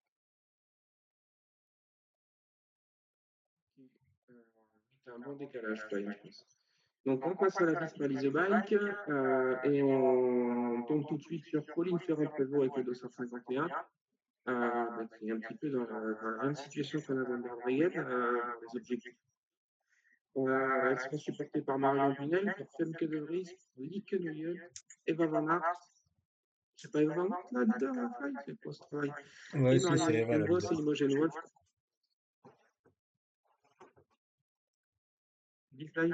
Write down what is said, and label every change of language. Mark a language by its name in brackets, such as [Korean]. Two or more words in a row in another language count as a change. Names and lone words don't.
[French] C'est un bon décalage, Fly, je pense. Donc on passe à la piste Balize Bike et on tombe tout de suite sur Pauline Ferrand-Prévot avec le 251, qui est un petit peu dans la même situation qu'Anna van der Breggen dans les objectifs. Elle sera supportée par Marion Dunel, pour Femke de Vries, Lieke Nuyeux, Eva Van Aert. C'est pas Eva Van Aert, la leader à Fly, c'est quoi ce travail? Ouais, Et si, c'est Eva Marianne la Vos leader. et Imogen Wolf. Dis Fly.